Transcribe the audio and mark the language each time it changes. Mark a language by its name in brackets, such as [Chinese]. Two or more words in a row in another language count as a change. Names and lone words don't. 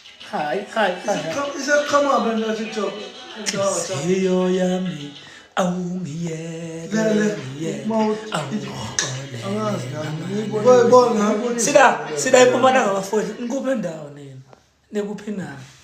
[English] Hi, hi, hi. Is it come, is it come up in the TikTok? [Zulu] Inhliziyo yami, awungiyeke, Lele, ngiyeke, mau-, awuxolele Angazi nami. namanye. [English] Boy, boy, [Zulu] ngakho Sida, sida eMpumalanga bafowethu, nikuphi endawo nina? Nikuphi na?